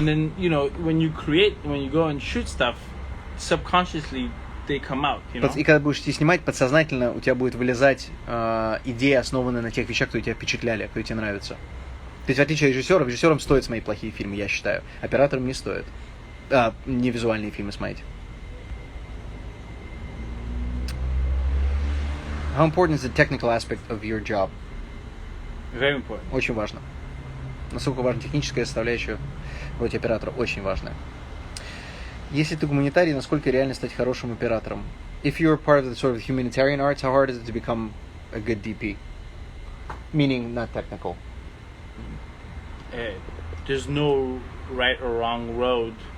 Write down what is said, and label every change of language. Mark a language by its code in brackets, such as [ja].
[en] And then, when you go and shoot stuff, subconsciously they come out, [ru] И когда будешь снимать, подсознательно у тебя будет вылезать идея, основанная на тех вещах, которые тебя впечатляли, которые тебе нравятся. То есть, в отличие от режиссерам стоит смотреть плохие фильмы, я считаю. Операторам не стоит. Не визуальные фильмы смотреть. [en] How important is the technical aspect of your job? Very important. [ru] Очень важно. Насколько важна техническая составляющая быть оператора? Очень важная. Если ты гуманитарий, насколько реально стать хорошим оператором? [en] If you're part of the sort of humanitarian arts, how hard is it to become a good DP? Meaning not technical. there's no right or wrong road.